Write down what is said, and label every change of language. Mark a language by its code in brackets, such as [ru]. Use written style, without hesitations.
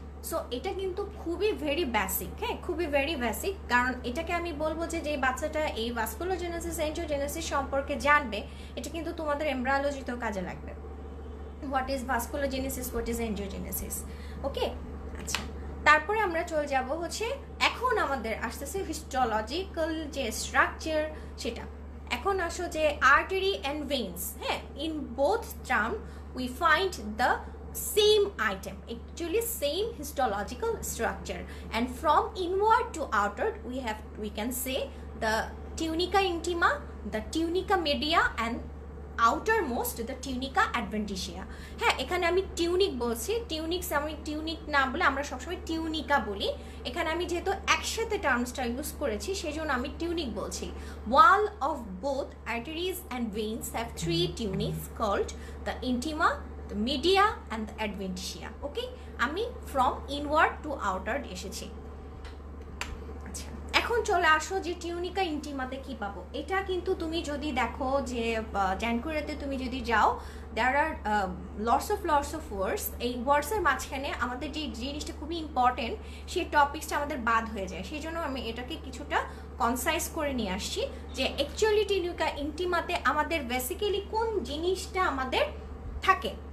[bn] So এটা কিন্তু খুবই ভেরি বেসিক, হ্যাঁ খুবই ভেরি বেসিক, কারণ এটাকে আমি বলবো যে যে বাচ্চাটা এই ভাস্কুলোজেনেসিস অ্যানজিওজেনেসিস সম্পর্কে জানবে এটা কিন্তু তোমাদের এমব্রায়োলজিতেও কাজে লাগবে। [en] What is vasculogenesis, what is angiogenesis, okay. [bn] আচ্ছা, তারপরে আমরা চলে যাব হচ্ছে এখন আমাদের আসতেছে হিস্টোলজিক্যাল যে স্ট্রাকচার সেটা। এখন আসো যে [en] Artery and veins, হ্যাঁ in both term we find the same item, actually same histological structure, and from inward to outward we can say the tunica intima, the tunica media, and outermost the tunica adventitia. [bn] হ্যাঁ, এখানে আমি tunic বলছি, টিউনিক্স আমি tunic না বলে আমরা সবসময় tunica বলি। এখানে আমি যেহেতু একসাথে টার্মসটা ইউজ করেছি সেজন্য আমি টিউনিক বলছি। [en] Wall of both arteries and veins have 3 tunics called the intima, the media and the adventitia. Okay, [bn] আমি [en] from inward to outward [bn] এসেছি। আচ্ছা, এখন চলে আসো যে টিউনিকা ইন্টিমাতে কি পাবো। এটা কিন্তু তুমি যদি দেখো যে জ্যানকুরাতে তুমি যদি যাও, [en] there are lots of words, [bn] এই ওয়ার্ডসের মাঝখানে আমাদের যে জিনিসটা খুবই ইম্পর্টেন্ট সেই টপিকসটা আমাদের বাদ হয়ে যায়, সেই জন্য আমি এটাকে কিছুটা কনসাইজ করে নিয়ে আসছি যে অ্যাকচুয়ালি টিউনিকা ইন্টিমাতে আমাদের বেসিক্যালি কোন জিনিসটা আমাদের থাকে।